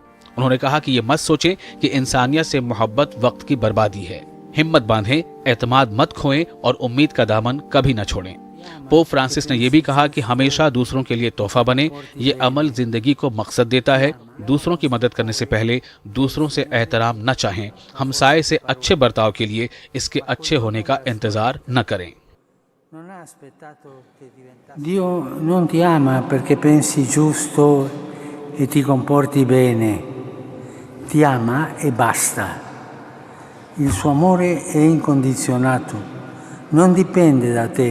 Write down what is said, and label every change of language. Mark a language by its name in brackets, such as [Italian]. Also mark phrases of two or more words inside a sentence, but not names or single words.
[Urdu] انہوں نے کہا کہ یہ مت سوچیں کہ انسانیت سے محبت وقت کی بربادی ہے، ہمت باندھیں، اعتماد مت کھوئیں اور امید کا دامن کبھی نہ چھوڑیں۔ پوپ فرانسس نے یہ بھی کہا کہ ہمیشہ دوسروں کے لیے تحفہ بنیں، یہ عمل زندگی کو مقصد دیتا ہے۔ دوسروں کی مدد کرنے سے پہلے دوسروں سے احترام نہ چاہیں، ہمسائے سے اچھے برتاؤ کے لیے اس کے اچھے ہونے کا انتظار نہ کریں۔ [Italian] Dio non ti ama perché pensi giusto e ti comporti bene, ti ama e basta. Il suo amore è incondizionato, non dipende da te.